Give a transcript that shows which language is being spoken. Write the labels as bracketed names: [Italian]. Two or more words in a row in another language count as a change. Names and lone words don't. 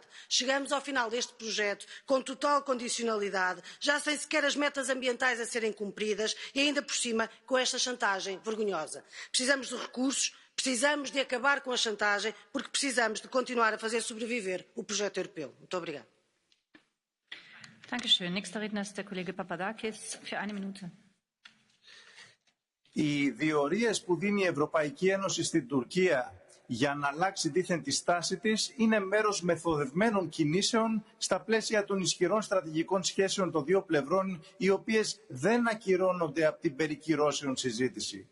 [Portuguese] Chegamos ao final deste projeto com total condicionalidade, já sem sequer as metas ambientais a serem cumpridas e ainda por cima com esta chantagem vergonhosa. Precisamos de recursos. Precisamos de acabar com a chantagem, porque precisamos de continuar a fazer sobreviver o projeto europeu. Muito obrigada. [German] Dankeschön. Nächster Redner ist der Kollege Papadakis für 1 Minute. [Greek] Οι διορίες που δίνει η Ευρωπαϊκή Ένωση στην Τουρκία για να αλλάξει δήθεν τη στάση της είναι μέρος μεθοδευμένων κινήσεων στα πλαίσια των ισχυρών στρατηγικών σχέσεων των δύο πλευρών, οι οποίες δεν ακυρώνονται από την περικυρώσεων συζήτηση.